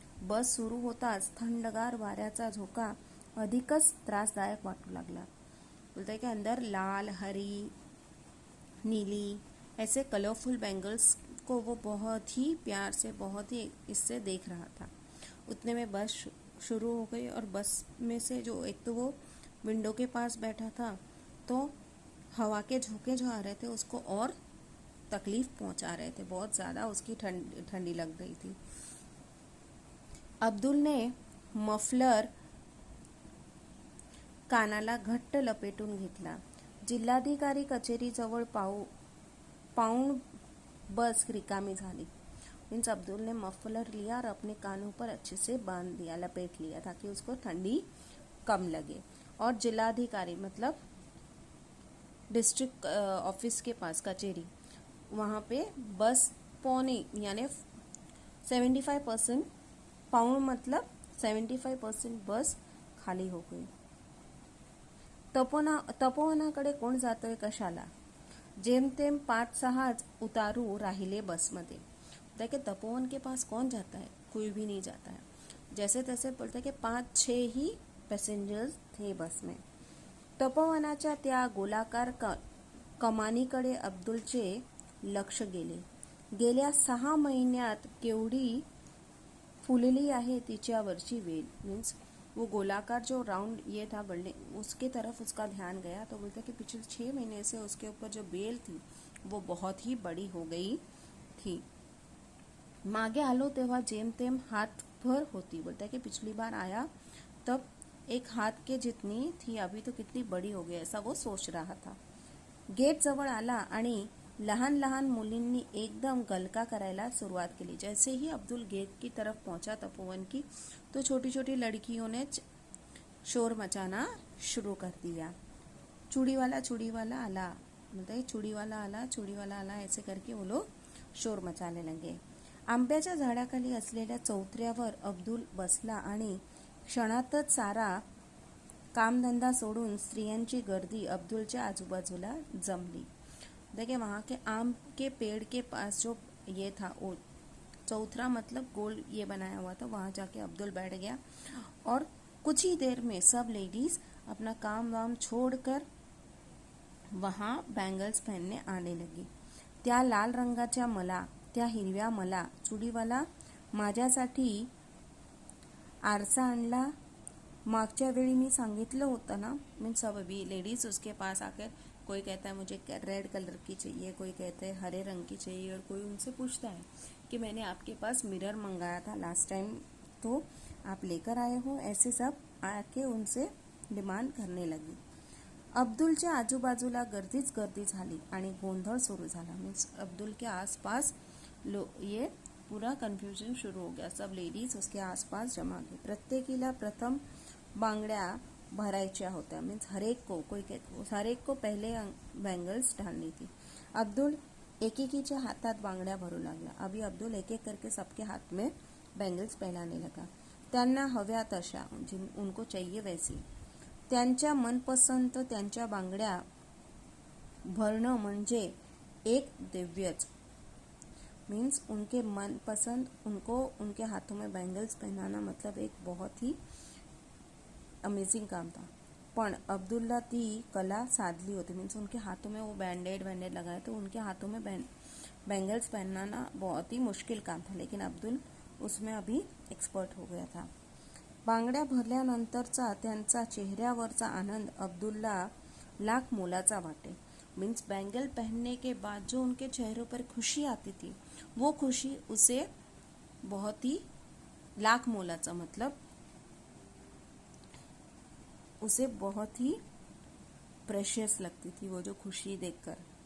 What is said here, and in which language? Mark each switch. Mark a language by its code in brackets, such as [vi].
[mr] बस सुरू होताच थंडगार वाऱ्याचा झोका अधिकच त्रासदायक वाटू लागला। [hi] बोलता है कि अंदर लाल, हरी, नीली ऐसे कलरफुल बैंगल्स को वो बहुत ही प्यार से, बहुत ही इससे देख रहा था। उतने में बस शुरू हो गई और बस में से जो एक तो वो विंडो के पास बैठा था तो हवा के झोंके जो आ रहे थे उसको और तकलीफ पहुंचा रहे थे, बहुत ज़्यादा उसकी ठंडी लग रही थी। [mr] अब्दुल ने मफलर कानाला घट्ट लपेटून घेतला। जिल्हाधिकारी कचेरीजवळ पाऊण बस रिकामी झाली। [hi] मीन्स अब्दुल ने मफलर लिया और अपने कानों पर अच्छे से बांध दिया, लपेट लिया ताकि उसको ठंडी कम लगे। और जिलाधिकारी मतलब डिस्ट्रिक्ट ऑफिस के पास कचेरी, वहाँ पे बस पौने यानी 75% पाऊण मतलब 75% बस खाली हो गई। [mr] तपोवनाकडे कोण जातोय कशाला? जेमतेम 5-6 उतारू राहिले बसमध्ये। [hi] देखिए तपोवन के पास कौन जाता है? कोई भी नहीं जाता है। जैसे तैसे बोलते हैं कि 5-6 ही पैसेंजर्स थे बस में। [mr] तपोवनाच्या त्या गोलाकार कमानीकडे अब्दुलचे लक्ष गेले. गेल्या 6 महिन्यात केवढी फुलली आहे तिच्यावरची वेल. [hi] मीन्स वो गोलाकार जो राउंड ये था बिल्डिंग, उसके तरफ उसका ध्यान गया तो बोलते कि पिछले 6 महीने से उसके ऊपर जो बेल थी वो बहुत ही बड़ी हो गई थी. [mr] मागे आलो तेव्हा जेमतेम हाथभर होती. [hi] बोलता है कि पिछली बार आया तब एक हाथ के जितनी थी, अभी तो कितनी बड़ी हो गई, ऐसा वो सोच रहा था. [mr] गेट जवळ आला आणि लहान लहान मुलींनी एकदम गलका करायला सुरुवात केली. [hi] जैसे ही अब्दुल गेट की तरफ पहुंचा तपोवन की, तो छोटी छोटी लड़कियों ने शोर मचाना शुरू कर दिया. [mr] चूड़ी वाला आला, [hi] मतलब चूड़ी वाला आला ऐसे करके वो लोग शोर मचाने लगे. [mr] आंब्याच्या झाडाखाली असलेल्या चौथऱ्यावर अब्दुल बसला आणि क्षणातच सारा कामधंदा सोडून स्त्रियांची गर्दी अब्दुलच्या आजूबाजूला जमली. [hi] देखिए वहाँ के आम के पेड़ के पास जो ये था, वो चौथरा मतलब गोल ये बनाया हुआ था, वहाँ जाके अब्दुल बैठ गया और कुछ ही देर में सब लेडीज अपना काम वाम छोड़कर वहाँ बैंगल्स पहनने आने लगी. [mr] त्या लाल रंगाच्या मला, त्या हिरव्या मला, चुडीवाला माझ्यासाठी आरसा आणला. मागच्या वेळी मी सांगितलं होतं ना, [hi] मीन्स सब अभी लेडीज उसके पास आकर, कोई कहता है मुझे रेड कलर की चाहिए, कोई कहते हैं हरे रंग की चाहिए, और कोई उनसे पूछता है कि मैंने आपके पास मिरर मंगाया था लास्ट टाइम, तो आप लेकर आए हो. ऐसे सब आके उनसे डिमांड करने लगी. [mr] अब्दुलच्या आजूबाजूला गर्दीच गर्दी झाली आणि गोंधळ सुरू झाला. [hi] मीन्स अब्दुल के आसपास ये पूरा कन्फ्यूजन शुरू हो गया. सब लेडीज उसके आसपास जमा गई. [mr] प्रत्येकीला प्रथम बांगड्या भरायच्या होत्या. [hi] मीन्स हर एक को पहले बैंगल्स डालनी थी. [mr] अब्दुल एकेकीच्या हातात बांगड्या भरू लागला. [hi] अभी अब्दुल एक एक करके सबके हाथ में बैंगल्स पहनाने लगा. [mr] त्यांना हव्या तशा, [hi] उनको चाहिए वैसी, [mr] त्यांच्या मनपसंत त्यांच्या बांगड्या भरणं म्हणजे एक दिव्यच. [hi] मीन्स उनके मनपसंद, उनको उनके हाथों में बैंगल्स पहनाना मतलब एक बहुत ही अमेजिंग काम था. [mr] पण अब्दुल्ला ती कला साधली होती. [hi] मीन्स उनके हाथों में वो बैंडेड लगाए, तो उनके हाथों में बैंगल्स पहनाना बहुत ही मुश्किल काम था, लेकिन अब्दुल उसमें अभी एक्सपर्ट हो गया था. [mr] बांगड्या भरल्यानंतरचा त्यांचा चेहऱ्यावरचा आनंद अब्दुल्ला लाख मोलाचा वाटे. [hi] मीन्स बैंगल पहनने के बाद जो उनके चेहरों पर खुशी आती थी, वो खुशी उसे बहुत ही [mr] लाख मोलाचा, [hi] मतलब उसे बहुत ही प्रेशियस लगती थी वो जो खुशी देखकर.